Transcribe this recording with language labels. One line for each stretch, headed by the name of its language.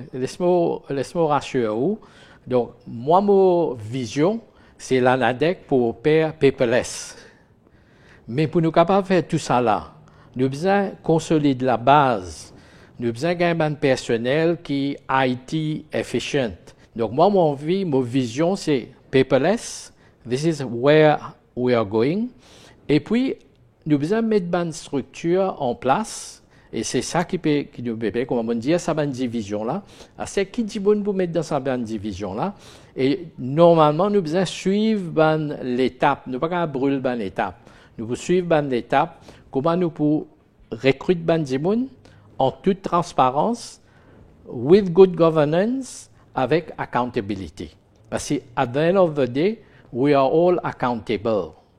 French: Laisse-moi rassurer. Donc, moi, ma vision, c'est la NADEC pour faire paperless. Mais pour nous capables de faire tout ça là, nous avons besoin de consolider la base. Nous avons besoin d'un personnel qui est IT efficient. Donc, moi, ma vision, c'est paperless.
English: This is where we are going.
French: Et puis, nous avons besoin de mettre une structure en place. Et c'est ça qui nous permet, comme on dit, cette division-là. C'est qui dit bon pour mettre dans cette division-là. Et normalement, nous avons besoin de suivre l'étape. Nous ne pouvons pas brûler l'étape. Nous pouvons suivre l'étape. Comment nous pouvons recruter des gens en toute transparence,
English: with good governance,
French: avec accountability. Parce que,
English: at the end of the day, we are all accountable.